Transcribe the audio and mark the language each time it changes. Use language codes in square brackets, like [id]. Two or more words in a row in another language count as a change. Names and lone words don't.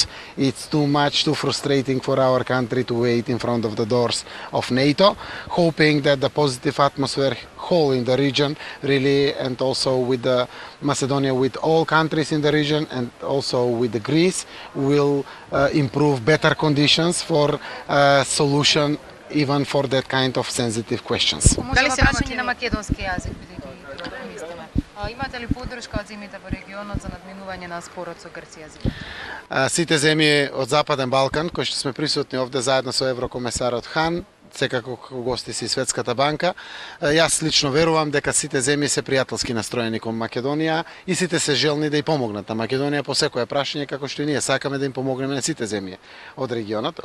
[en] it's too frustrating for our country to wait in front of the doors of NATO, hoping that the positive atmosphere whole in the region really, and also with the Macedonia, with all countries in the region and also with the Greece, will improve better conditions for solution even for that kind of sensitive questions. [mk] Имате ли поддршка од земјите во регионот за надминување на спорот со Грција? Сите земји од Западен Балкан, кои што сме присутни овде заедно со еврокомесарот Хан, секако како гости си Светската банка, јас лично верувам дека сите земји се пријателски настроени кон Македонија и сите се желни да ја помогнат на Македонија по секое прашање, како што и ние сакаме да им помогнеме на сите земји од регионот.